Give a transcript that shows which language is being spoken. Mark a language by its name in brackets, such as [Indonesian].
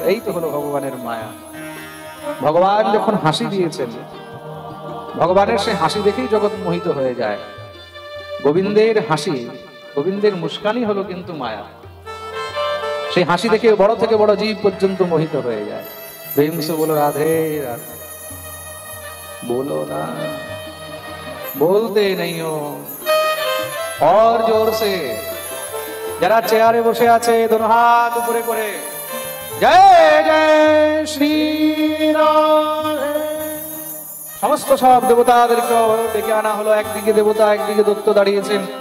[Bangla] এই তো হলো ভগবানের মায়া। ভগবান যখন হাসি দিয়েছেন, ভগবানের সেই হাসি দেখেই জগৎ মোহিত হয়ে যায়। গোবিন্দের হাসি, গোবিন্দের মুস্কানি হলো কিন্তু মায়া। সেই হাসি দেখে বড় থেকে বড় জীব পর্যন্ত মোহিত হয়ে যায়। [Hindi] প্রেমসে বলো রাধে রাধে, बोलो ना, बोलते नहीं हो। और जोर से [Bangla] যারা চেয়ারে বসে আছে দোনো হাত উপরে করে জয় জয় শ্রী রাধে। সমস্ত সব দেবতাদেরকে ডেকে আনা হলো। একদিকে দেবতা, একদিকে দত্ত দাঁড়িয়েছেন।